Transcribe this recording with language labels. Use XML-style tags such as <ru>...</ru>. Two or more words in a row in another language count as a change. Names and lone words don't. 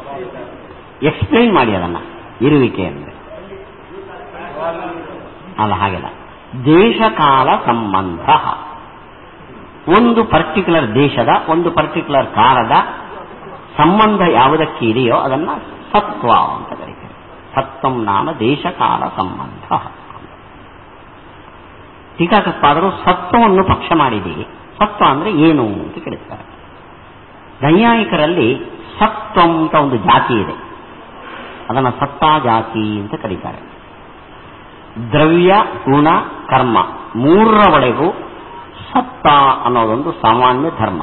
<kn>ಎಕ್ಸ್ಪ್ಲೈನ್ ಮಾಡಿ ಅದನ್ನ. ಇರುವಿಕೆ ಅಂದ್ರೆ ಅಲ್ಲ, ಹಾಗೆಲ್ಲ. ದೇಶಕಾಲ ಸಂಬಂಧ, ಒಂದು ಪರ್ಟಿಕ್ಯುಲರ್ ದೇಶದ ಒಂದು ಪರ್ಟಿಕ್ಯುಲರ್ ಕಾಲದ ಸಂಬಂಧ ಯಾವುದಕ್ಕೆ ಇದೆಯೋ ಅದನ್ನ ಸತ್ವ ಅಂತ ಕರೀತಾರೆ.</kn> <sa>ಸತ್ವಂ ನಾಮ ದೇಶಕಾಲ ಸಂಬಂಧ.</sa> <kn>ಟೀಕಾಕೃತ್ಪಾದರು ಸತ್ವವನ್ನು ಪಕ್ಷ ಮಾಡಿದ್ದೀವಿ. ಸತ್ವ ಅಂದ್ರೆ ಏನು ಅಂತ ಕೇಳುತ್ತಾರೆ. ನೈಯಾಯಿಕರಲ್ಲಿ ಸತ್ವ ಅಂತ ಒಂದು ಜಾತಿ ಇದೆ, ಅದನ್ನು ಸತ್ತಾ ಜಾತಿ ಅಂತ ಕರೀತಾರೆ. ದ್ರವ್ಯ ಗುಣ ಕರ್ಮ ಮೂರರ ಒಳಗೂ ಸತ್ತ ಅನ್ನೋದೊಂದು ಸಾಮಾನ್ಯ ಧರ್ಮ.</kn>